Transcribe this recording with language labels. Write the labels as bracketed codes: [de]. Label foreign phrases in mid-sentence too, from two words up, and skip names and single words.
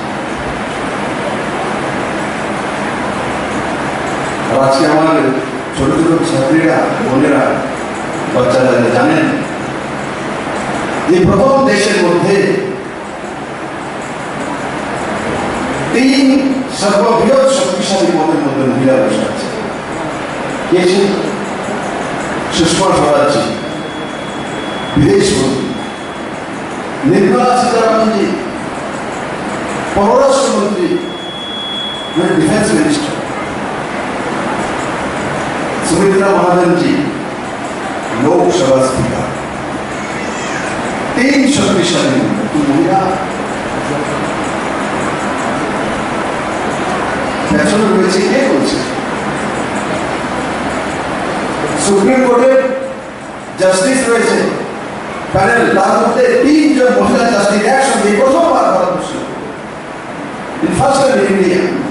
[bn] আজকে আমার ছোট ছোট ছাত্রীরা, বোনেরা, বাচ্চারা জানেন যে প্রথম দেশের মধ্যে 3 সর্ববৃহৎ শক্তিশালী পদের মধ্যে মহিলা বসে আছে। কে ছিল? সুষমা স্বরাজ, বিদেশ মন্ত্রী, নির্মলা সীতারামনজি, পররাষ্ট্রমন্ত্রী, [en] defence minister, [hi] सुमित्रा महाजन जी लोकसभा स्पीकर। [bn] 3 [hi] शक्तिशाली महिला [bn] পেছনে রয়েছে। কে বলছে? সুপ্রিম কোর্টের জাস্টিস রয়েছে প্যানেল, তার মধ্যে 3 জন মহিলা জাস্টিস একসঙ্গে প্রথমবার ভারতবর্ষে, [en] first time in India.